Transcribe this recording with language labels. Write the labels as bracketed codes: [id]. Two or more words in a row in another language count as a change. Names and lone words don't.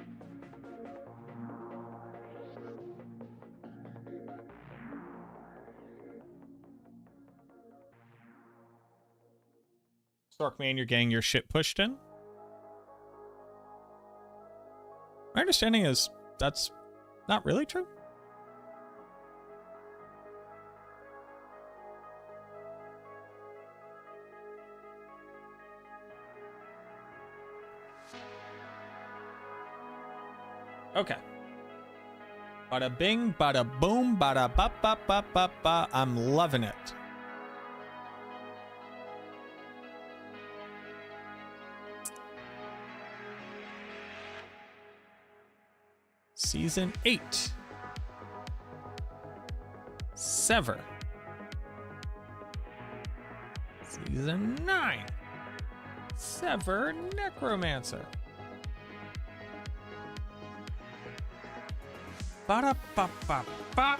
[en] Storkman, you're getting your shit pushed in. My understanding is that's not really true. Okay. Bada bing, bada boom, bada ba ba ba ba ba. I'm loving it. Season 8. Sever. Season 9. Sever Necromancer. Ba-da-ba-ba-ba.